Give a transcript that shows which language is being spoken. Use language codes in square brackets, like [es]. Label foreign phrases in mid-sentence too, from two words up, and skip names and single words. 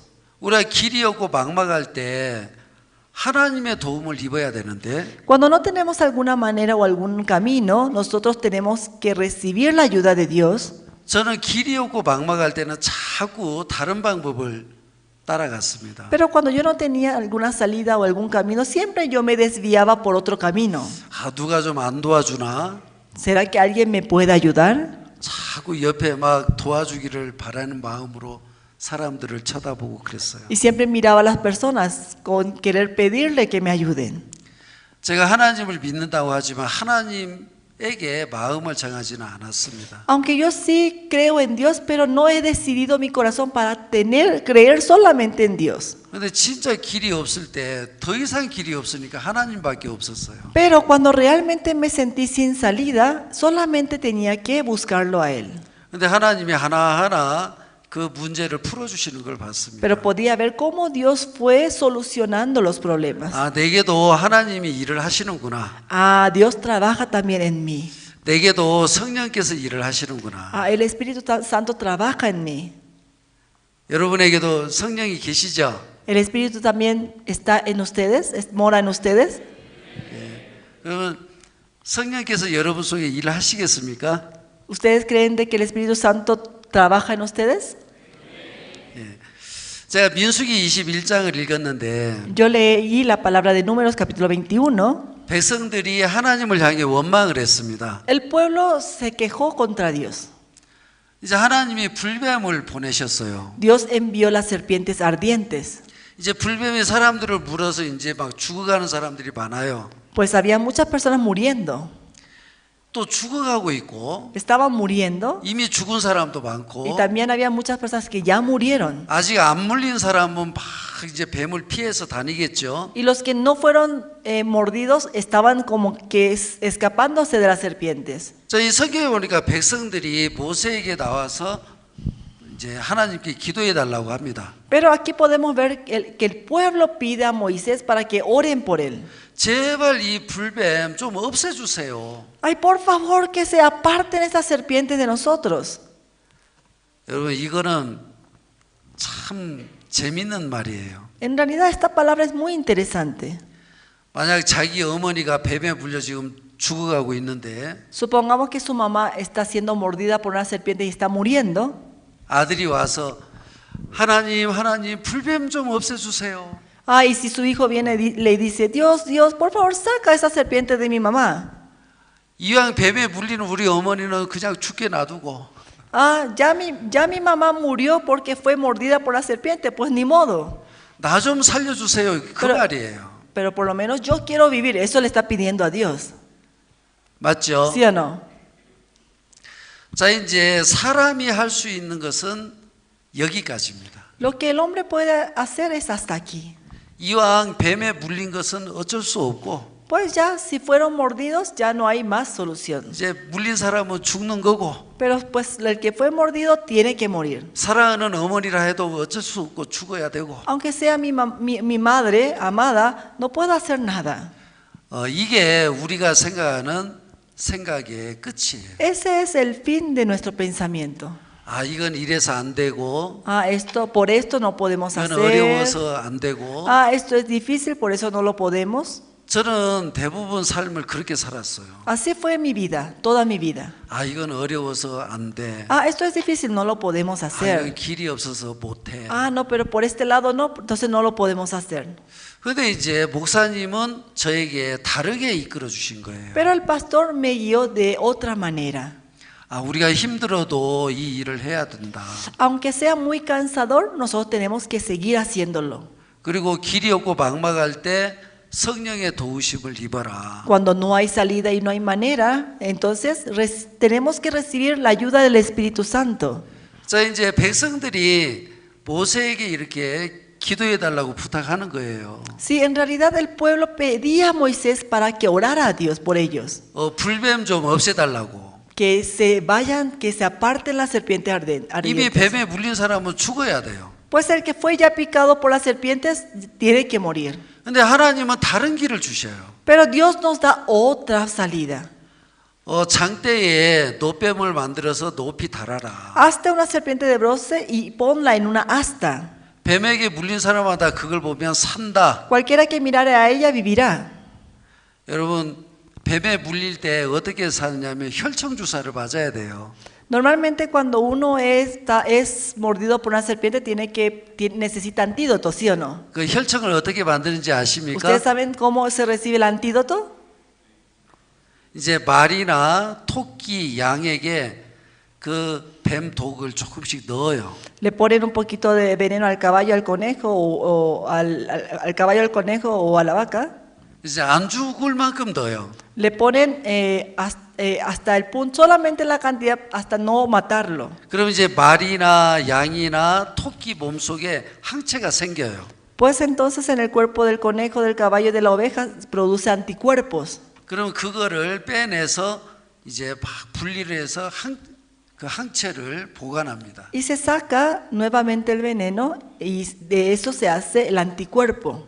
[ko] 우리가 길이 없고 막막할 때 하나님의 도움을 입어야 되는데 [es] Cuando no tenemos alguna manera o algún camino, nosotros tenemos que recibir la ayuda de Dios. [ko] 저는 길이 없고 막막할 때는 자꾸 다른 방법을 따라갔습니다. [es] Pero cuando yo no tenía alguna salida o algún camino, siempre yo me desviaba por otro camino. [ko] 아, 누가 좀 안 도와주나? [es] ¿Será que alguien me puede ayudar? [ko] 자꾸 옆에 막 도와주기를 바라는 마음으로 사람들을 쳐다보고 그랬어요. [es] Y siempre miraba a las personas con querer pedirle que me ayuden. [ko] 제가 하나님을 믿는다고 하지만 하나님에게 마음을 정하지는 않았습니다. [es] Aunque yo sí creo en Dios, pero no he decidido mi corazón para creer solamente en Dios. [ko] 근데 진짜 길이 없을 때 더 이상 길이 없으니까 하나님밖에 없었어요. [es] Pero cuando realmente me sentí sin salida, solamente tenía que buscarlo a Él. [ko] 근데 하나님이 하나하나 그 문제를 풀어주시는 걸 봤습니다. [es] Pero podía ver cómo Dios fue solucionando los problemas. [ko] 아, 내게도 하나님이 일을 하시는구나. [es] Ah, Dios trabaja también en mí. [ko] 내게도 성령께서 일을 하시는구나. [es] Ah, el Espíritu Santo trabaja en mí. [ko] 여러분에게도 성령이 계시죠? [es] El Espíritu también está en ustedes, mora en ustedes. [ko] 그러면 성령께서 여러분 속에 일을 하시겠습니까? [es] ¿Ustedes creen de que el Espíritu Santo trabaja en ustedes? [ko] 제가 민수기 21장을 읽었는데 [es] Yo leí la palabra de Números capítulo 21. [ko] 백성들이 하나님을 향해 원망을 했습니다. [es] El pueblo se quejó contra Dios. [ko] 이제 하나님이 불뱀을 보내셨어요. [es] Dios envió las serpientes ardientes. [ko] 이제 불뱀이 사람들을 물어서 이제 막 죽어가는 사람들이 많아요. [es] Pues había muchas personas muriendo. [ko] 또 죽어가고 있고 [es] estaban muriendo [ko] 이미 죽은 사람도 [es] y [ko] 많고 [es] también había muchas personas que ya murieron. [ko] 아직 안 물린 사람은 막 이제 뱀을 피해서 다니겠죠. [es] Y los que no fueron mordidos estaban como que escapándose de las serpientes. [ko] 자, 이 성경에 보니까 백성들이 모세에게 나와서 이제 하나님께 기도해 달라고 합니다. [es] Pero aquí podemos ver que el pueblo pide a Moisés para que oren por él. [ko] 제발 이 불뱀 좀 없애주세요. [es] Ay, por favor, que se aparten esas serpientes de nosotros. [ko] 여러분, 이거는 참 재밌는 말이에요. [es] En realidad esta palabra es muy interesante. [ko] 만약 자기 어머니가 뱀에 물려 지금 죽어가고 있는데 [es] Supongamos que su mamá está siendo mordida por una serpiente y está muriendo. [ko] 아들이 와서 하나님 불뱀 좀 없애주세요. [es] Ah, y si su hijo viene y le dice, Dios, por favor, saca esa serpiente de mi mamá. [ko] 이왕 뱀에 물리는 우리 어머니는 그냥 죽게 놔두고 [es] Ah, ya mi mamá murió porque fue mordida por la serpiente, pues ni modo. [ko] 나 좀 살려주세요. 그 말이에요. [es] Pero por lo menos yo quiero vivir, eso le está pidiendo a Dios. [ko] 맞죠? [es] ¿Sí o no? [ko] 자, 이제 사람이 할 수 있는 것은 여기까지입니다. [es] Lo que el hombre puede hacer es hasta aquí. [ko] 이왕 뱀에 물린 것은 어쩔 수 없고 [es] Pues ya, si fueron mordidos, ya no hay más solución. [ko] 이제 물린 사람은 죽는 거고 [es] Pero pues el que fue mordido tiene que morir. [ko] 사랑하는 어머니라 해도 어쩔 수 없고 죽어야 되고 [es] Aunque sea mi madre amada, no puedo hacer nada. [ko] 이게 우리가 생각하는 생각의 끝이에요. [es] Ese es el fin de nuestro pensamiento. [ko] 아, 이건 이래서 안 되고 [es] Ah, por esto no podemos [ko] 이건 [es] hacer. [ko] 어려워서 안 되고 [es] Ah, esto es difícil, por eso no lo podemos. [ko] 저는 대부분 삶을 그렇게 살았어요. [es] Así fue mi vida, toda mi vida. [ko] 아, 이건 어려워서 안 돼. [es] Ah, esto es difícil, no lo podemos [ko] 아, 이건 [es] hacer. [ko] 길이 없어서 못 해. [es] Ah, no, pero por este lado no, entonces no lo podemos hacer. [ko] 근데 이제 목사님은 저에게 다르게 이끌어 주신 거예요. [es] Pero el pastor me guió de otra manera. [ko] 아, 우리가 힘들어도 이 일을 해야 된다. [es] Aunque sea muy cansador, nosotros tenemos que seguir haciéndolo. [ko] 그리고 길이 없고 막막할 때 성령의 도우심을 입어라. [es] Cuando no hay salida y no hay manera, entonces tenemos que recibir la ayuda del Espíritu Santo. [ko] 자, 이제 백성들이 모세에게 이렇게 기도해 달라고 부탁하는 거예요. [es] Sí, en realidad el pueblo pedía a Moisés para que orara a Dios por ellos. [ko] 불뱀 좀 없애달라고. [es] Que se vayan, que se aparten las serpientes [ko] 이미 [es] ardientes. [ko] 뱀에 물린 사람은 죽어야 돼요. [es] Pues el que fue ya picado por las serpientes tiene que morir. [ko] 근데 하나님은 다른 길을 주셔요. [es] Pero Dios nos da otra salida. [ko] 장대에 노뱀을 만들어서 높이 달아라. [es] Hazte una serpiente de bronce y ponla en una asta. [ko] 뱀에게 물린 사람마다 그걸 보면 산다. [es] Cualquiera que mirare a ella vivirá. [ko] 여러분, 뱀에 물릴 때 어떻게 사느냐면 혈청 주사를 맞아야 돼요. [es] Normalmente cuando uno es mordido por una serpiente necesita antídoto, ¿sí o no? [ko] 그 혈청을 어떻게 만드는지 아십니까? [es] ¿Ustedes saben cómo se recibe el antídoto? [ko] 이제 말이나 토끼, 양에게 그 뱀 독을 조금씩 넣어요. [es] Le ponen un poquito de veneno al caballo, al conejo, o al caballo, al conejo o a la vaca. [ko] 이제 안 죽을 만큼 넣어요. [es] Le ponen hasta el punto, solamente la cantidad, hasta no matarlo. [ko] 그럼 이제 말이나 양이나 토끼 몸속에 항체가 생겨요. [es] Pues entonces en el cuerpo del conejo, del caballo, de la oveja produce anticuerpos. [ko] 그럼 그거를 빼내서 이제 막 분리를 해서 그 항체를 보관합니다. [es] Y se saca nuevamente el veneno y de eso se hace el anticuerpo.